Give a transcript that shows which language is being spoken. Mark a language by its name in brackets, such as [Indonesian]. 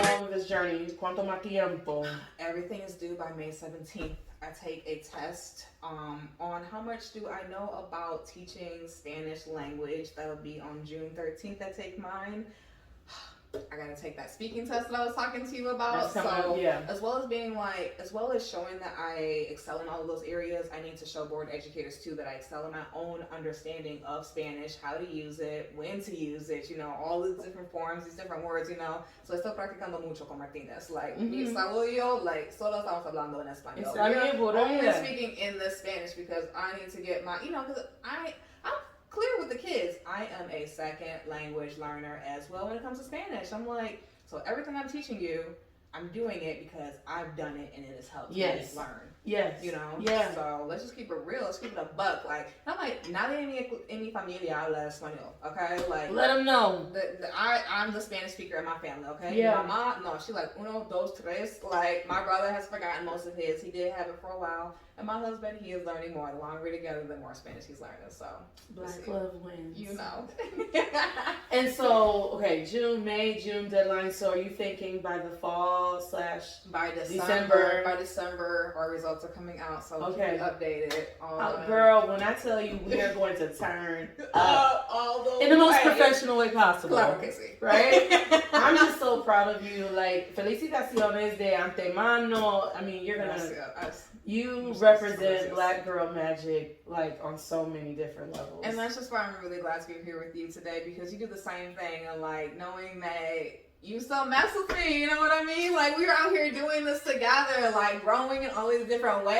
[English] This journey, [Spanish] ¿cuánto más tiempo? [English] Everything is due by May 17th. I take a test on how much do I know about teaching Spanish language. That would be on June 13th. I take mine. I gotta take that speaking test that I was talking to you about. As well as showing that I excel in all of those areas, I need to show board educators too that I excel in my own understanding of Spanish, how to use it, when to use it, you know, all these different forms, these different words, you know. [Spanish] So estoy practicando mucho con Martinez. Like, mi saludo, like, solo estamos hablando en español. [English] Only speaking in the Spanish because I need to get my, you know, because I'm clear with the kids. I am a second language learner as well when it comes to Spanish. I'm like, so everything I'm teaching you, I'm doing it because I've done it and it has helped Yes. me learn. Yes. You know? Yeah. So let's just keep it real. Let's keep it a buck. [Spanish] Like, [English] I'm like, [Spanish] nadie en mi familia habla español, okay? [English] Like, Let them know. I'm the Spanish speaker in my family, okay? Yeah. Mama, no, she like, [Spanish] uno, dos, tres. [English] Like, my brother has forgotten most of his. He did have it for a while. And my husband, he is learning more. The longer we're together, the more Spanish he's learning. So, Black love wins. you know. And so, okay, May, June deadline. So, are you thinking by the fall / By December. December, our results are coming out. So, Okay. keep updated on. Girl, when I tell you we are going to turn up all the in the most way. professional way possible. [Spanish] Claro que sí. [English] Right? I'm just so proud of you. [Spanish] Like, felicitaciones de antemano. [English] I mean, you're gonna. You represent Black girl magic, like, on so many different levels. And that's just why I'm really glad to be here with you today, because you do the same thing, and like knowing that you still mess with me, you know what I mean? Like, we're out here doing this together, like growing in all these different ways.